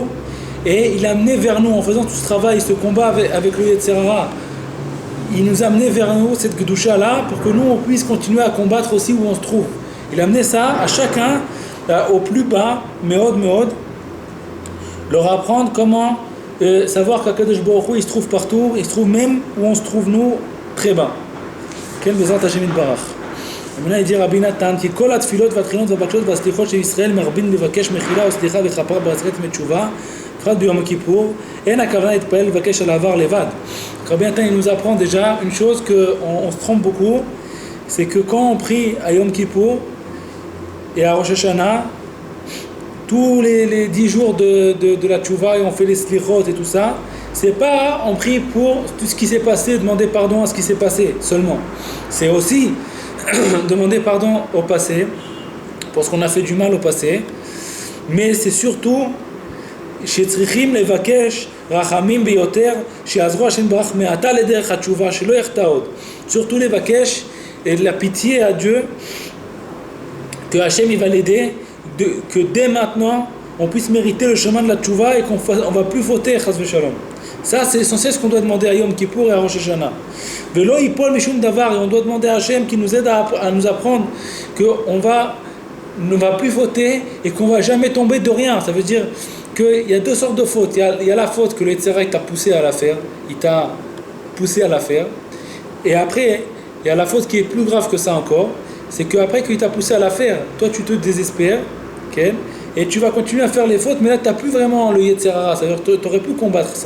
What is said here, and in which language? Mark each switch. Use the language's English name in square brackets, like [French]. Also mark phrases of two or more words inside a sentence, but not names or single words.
[French] Et il a amené vers nous, en faisant tout ce travail, ce combat avec le [Hebrew] יצר הרע, [French] il nous a amené vers nous cette Kedusha-là pour que nous, on puisse continuer à combattre aussi où on se trouve. Il a amené ça à chacun, au plus bas, Meod, leur apprendre comment savoir qu' [Hebrew] הקדוש ברוך הוא, [French] il se trouve partout, il se trouve même où on se trouve nous, très bas. [Hebrew] Quel בעזרת השם יתברך. [French] Maintenant il dit Rabbi Natan, [Hebrew] כי כל התפילות והתחינות והבקשות והסליחות של ישראל מרבים לבקש מחילה וסליחה וכפרה בעצרת מתשובה, בפרט ביום הכיפור, אין הכוונה להתפלל לבקש על העבר לבד. [French] Rabbi Natan il nous apprend déjà une chose qu'on se trompe beaucoup, c'est que quand on prie à Yom Kippour et à Rosh Hashanah, tous les 10 jours de la tchouva et on fait les slichot et tout ça, c'est pas on prie pour tout ce qui s'est passé, demander pardon à ce qui s'est passé seulement. C'est aussi demander pardon au passé, parce qu'on a fait du mal au passé, mais c'est surtout [Hebrew] שצריכים לבקש רחמים ביותר שיעזרו השם ברח מעתה לדרך התשובה שלא יחטא עוד. [French] Surtout לבקש de la pitié à Dieu que Hachem il va l'aider, que dès maintenant on puisse mériter le chemin de la tchouva et qu'on ne va plus fauter [Hebrew] חס ושלום. [French] Ça c'est essentiel ce qu'on doit demander à Yom Kippour et à Rosh Hashanah. [Hebrew] ולא יפול משום דבר, [French] et on doit demander à Hachem qui nous aide à nous apprendre qu'on ne va plus fauter et qu'on ne va jamais tomber de rien. Ça veut dire qu'il y a deux sortes de fautes. Il y a la faute que le [Hebrew] יצר הרע [French] t'a poussé à la faire, il t'a poussé à la faire. Et après, il y a la faute qui est plus grave que ça encore, c'est qu'après qu'il t'a poussé à la faire, toi tu te désespères, okay, et tu vas continuer à faire les fautes, mais là tu n'as plus vraiment le [Hebrew] יצר הרע, [French] c'est-à-dire que tu aurais pu combattre ça.